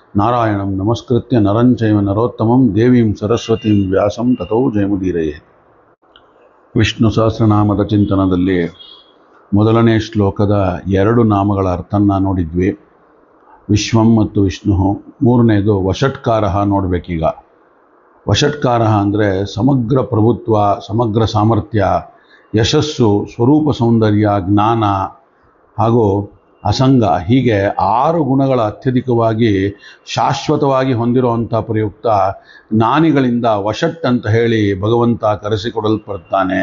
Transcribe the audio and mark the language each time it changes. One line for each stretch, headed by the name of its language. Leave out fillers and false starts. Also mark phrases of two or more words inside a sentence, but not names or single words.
Sanskrit: ನಾರಾಯಣಂ ನಮಸ್ಕೃತ್ಯ ನರಂ ಚೈವ ನರೋತ್ತಮಂ ದೇವೀಂ ಸರಸ್ವತೀಂ ವ್ಯಾಸಂ ತಥೋ ಜಯಮುದೀರಯೇ.
Kannada: ವಿಷ್ಣು ಸಹಸ್ರನಾಮದ ಚಿಂತನದಲ್ಲಿ ಮೊದಲನೇ ಶ್ಲೋಕದ ಎರಡು ನಾಮಗಳ ಅರ್ಥನ ನೋಡಿದ್ವಿ. ವಿಶ್ವಂ ಮತ್ತು ವಿಷ್ಣು. ಮೂರನೇದು ವಷಟ್ಕಾರ ನೋಡಬೇಕೀಗ. ವಷಟ್ಕಾರ ಅಂದರೆ ಸಮಗ್ರ ಪ್ರಭುತ್ವ, ಸಮಗ್ರ ಸಾಮರ್ಥ್ಯ, ಯಶಸ್ಸು, ಸ್ವರೂಪ ಸೌಂದರ್ಯ, ಜ್ಞಾನ ಹಾಗೂ ಅಸಂಗ, ಹೀಗೆ 6 ಗುಣಗಳ ಅತ್ಯಧಿಕವಾಗಿ ಶಾಶ್ವತವಾಗಿ ಹೊಂದಿರುವಂಥ ಪ್ರಯುಕ್ತ ಜ್ಞಾನಿಗಳಿಂದ ವಷಟ್ ಅಂತ ಹೇಳಿ ಭಗವಂತ ಕರೆಸಿಕೊಡಲ್ಪಡ್ತಾನೆ.